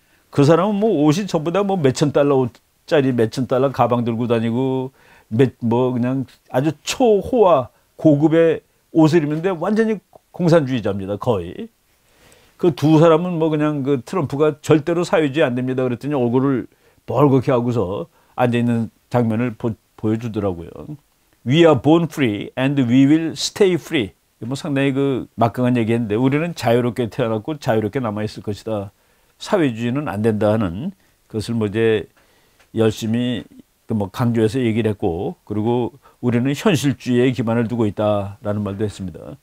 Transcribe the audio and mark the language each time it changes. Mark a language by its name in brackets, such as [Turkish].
[Korean] 그 사람은 뭐 옷이 전부 다 뭐 몇천 달러 옷짜리 몇천 달러 가방 들고 다니고 뭐 그냥 아주 초호화 고급의 옷을 입는데 완전히 공산주의자입니다. 거의. 그 두 사람은 뭐 그냥 그 트럼프가 절대로 사회주의 안 됩니다. 그랬더니 얼굴을 벌겋게 하고서 앉아있는 장면을 보여주더라고요. [English] We are born free and we will stay free. [Korean] 뭐 상당히 그 막강한 얘기했는데 우리는 자유롭게 태어났고 자유롭게 남아있을 것이다. 사회주의는 안 된다 하는 그것을 뭐 이제 열심히 뭐 강조해서 얘기를 했고 그리고 우리는 현실주의에 기반을 두고 있다라는 말도 했습니다.